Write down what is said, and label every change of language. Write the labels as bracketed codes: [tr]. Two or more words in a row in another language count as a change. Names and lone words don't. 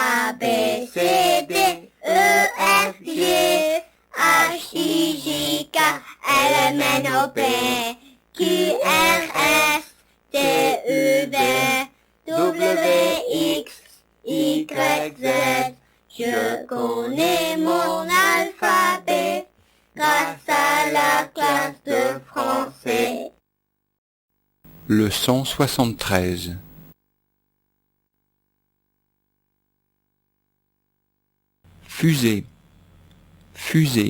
[fr] B, C, D, E, F, G, H, I, J, K, L, M, N, O, P, Q, R, S, T, U, V, W, X, Y, Z. Je connais mon alphabet grâce à la classe de français. Leçon 73. Fusée, fusée.